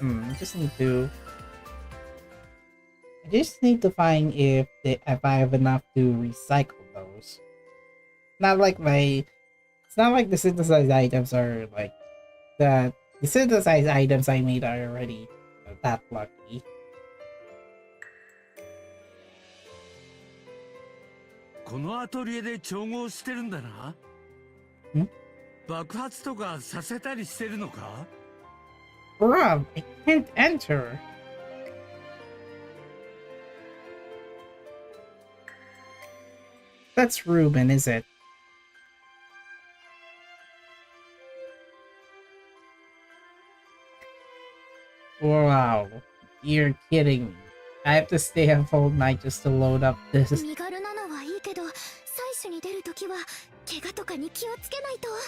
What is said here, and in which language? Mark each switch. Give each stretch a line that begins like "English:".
English: I just need to find if I have enough to recycle those. It's not like the synthesized items are like the synthesized items I made are already that lucky.
Japanese: このアトリエで調合してるんだな。爆発とかさせたりしてるのか？
English: Bruh, I can't enter. That's Ruben, is it? Wow, you're kidding me. I have to stay up all night just to load up this.
Japanese: 身軽なのはいいけど、採取に出るときは怪我とかに気をつけないと。